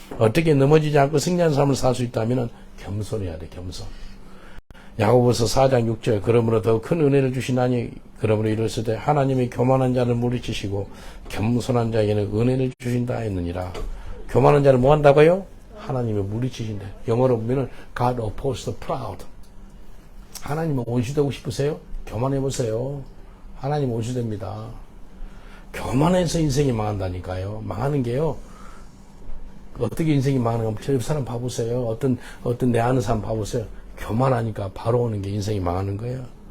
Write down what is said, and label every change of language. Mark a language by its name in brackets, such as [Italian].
[Korean] 어떻게 넘어지지 않고 승리하는 삶을 살 수 있다면 겸손해야 돼. 겸손. 야고보서 4장 6절 그러므로 더 큰 은혜를 주시나니 그러므로 이르시되 하나님이 교만한 자를 물리치시고 겸손한 자에게는 은혜를 주신다 했느니라. 교만한 자를 뭐 한다고요? 하나님이 물리치신대. [English] 영어로 보면은 God opposed the proud. [Korean] 하나님은 원수되고 싶으세요? 교만해보세요. 하나님 원수됩니다. 교만해서 인생이 망한다니까요. 망하는 게요. 어떻게 인생이 망하는가? 저 사람 봐보세요. 어떤 내 아는 사람 봐보세요. 교만하니까 바로 오는 게 인생이 망하는 거예요.